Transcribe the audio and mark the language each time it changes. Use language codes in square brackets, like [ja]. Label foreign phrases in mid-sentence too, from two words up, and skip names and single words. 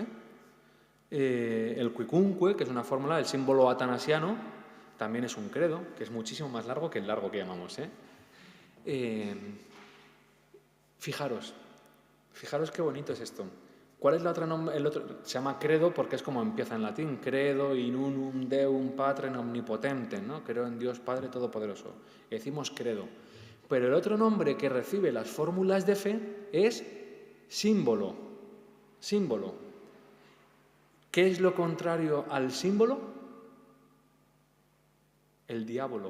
[es] El quicunque, que es una fórmula del símbolo atanasiano, también es un credo, que es muchísimo más largo que el largo que llamamos, ¿eh? Fijaros qué bonito es esto. ¿Cuál es la otra nombre? El otro se llama credo porque es como empieza en latín: [la] credo in unum Deum Patrem omnipotentem, [es] ¿no? Creo en Dios Padre Todopoderoso. Y decimos credo. Pero el otro nombre que recibe las fórmulas de fe es símbolo. Símbolo. ¿Qué es lo contrario al símbolo? El diablo.